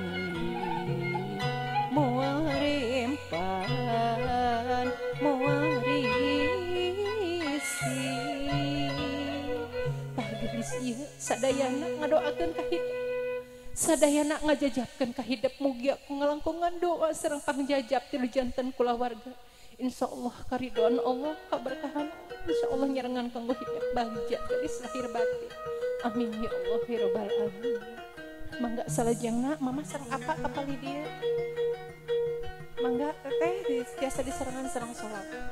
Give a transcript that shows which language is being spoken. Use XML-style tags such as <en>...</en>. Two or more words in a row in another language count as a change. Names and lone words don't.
<su>moal rempan moal risi tah geus ieu sadayana ngadoakeun ka hidup sadayana ngajajabkeun ka hidep mugi aku ngalangkungan doa sareng pangjajab tilu janten kulawarga. Insyaallah karidoan Allah kaberkahan insyaallah nyerengan kanggo hidep bahja geus lahir batin.</su> <ar>آمين يا الله يا رب العالمين.</ar> <su>Mangga salajengna mama sareng apa kapali dia. Mangga teteh biasa diserangan sareng salat.</su>